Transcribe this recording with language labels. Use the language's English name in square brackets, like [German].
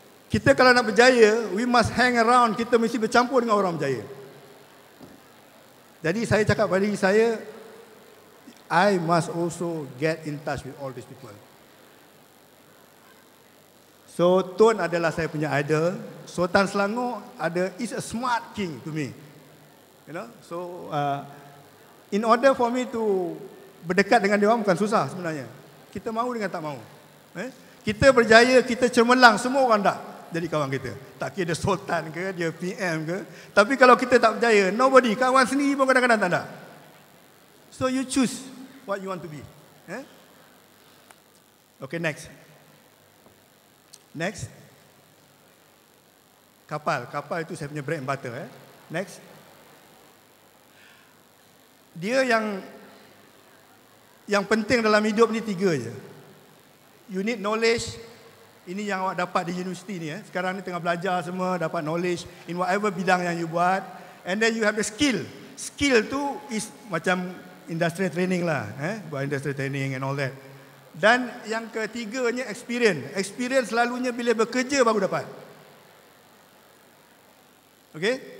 [Malay] Kita kalau nak berjaya, [English] we must hang around, [Malay] kita mesti bercampur dengan orang berjaya. Jadi saya cakap pada diri saya, [English] I must also get in touch with all these people. [Malay] So Tun adalah saya punya idol. [English] Sultan Selangor is a smart king to me. You know, so in order for me to [Malay] berdekat dengan dia orang bukan susah sebenarnya. Kita mahu dengan tak mahu. Kita berjaya, kita cemerlang, semua orang tak jadi kawan kita. Tak kira dia sultan ke, dia PM ke. Tapi kalau kita tak berjaya, nobody, kawan sendiri pun kadang-kadang tak ada. [English] So you choose what you want to be. Okay, next. Next. [Malay] Kapal itu saya punya [English] bread and butter. [Malay] Next. Dia yang penting dalam hidup ni 3 je. [English] You need knowledge. [Malay] Ini yang awak dapat di universiti ni. Sekarang ni tengah belajar semua, dapat [English] knowledge in whatever [Malay] bidang yang you buat. [English] And then you have the skill. Skill tu is macam industrial training lah. Buat industrial training and all that. [Malay] Dan yang ketiganya experience. Experience selalunya bila bekerja baru dapat. [English] Okay?